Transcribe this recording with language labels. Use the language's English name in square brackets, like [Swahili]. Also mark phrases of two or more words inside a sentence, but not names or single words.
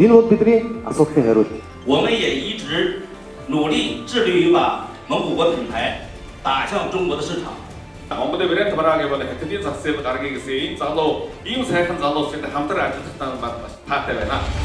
[Mongolian] Энэ бол бидний асуудлын хариулт. [Chinese] 我们也一直努力致力于把蒙古国品牌打向中国的市场。 [Mongolian] Монголын брэнд бараа гэвэл хятадын зах зээл гаргая гэсэн энэ залуу ийм сайхан залуустай хамтран ажиллах маш таатай байна.